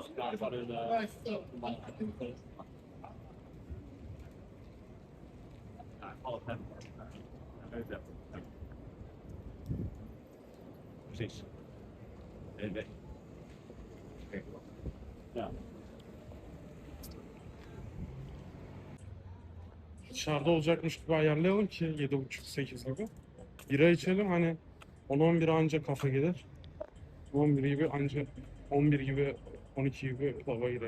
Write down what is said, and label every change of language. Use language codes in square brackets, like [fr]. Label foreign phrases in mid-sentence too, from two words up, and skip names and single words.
[nl] Ja, van een, ja, alles, hè. Ja. Precies. Nee. Ja. [tr] Dışarıda olacakmış gibi ayarlayalım ki 7.30-8 gibi. Bira içelim hani 10-11 anca kafa gelir. 11 gibi anca 11 gibi 12 gibi lava girelim.